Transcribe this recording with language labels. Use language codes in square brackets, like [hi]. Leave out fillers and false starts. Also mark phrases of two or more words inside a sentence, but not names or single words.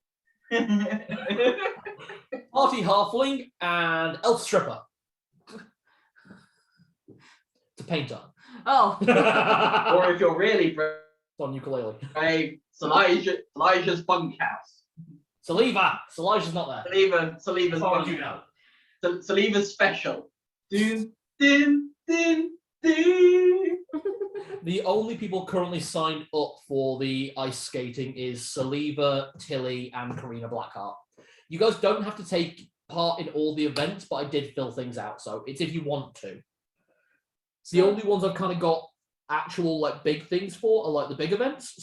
[en] Party halfling and elf stripper. It's a painter. Oh. Or if you're really On ukulele. brave, Elijah's bunkhouse. Elijah's not there. Saliva's As far as you bunkhouse. know. Saliva's special. Dun, dun, dun, dun. The only people currently signed up for the ice skating is Saliva, Tilly, and Karina Blackheart. You guys don't have to take part in all the events, but I did fill things out, so it's if you want to. The only ones I've kind of got actual like big things for are like the big events.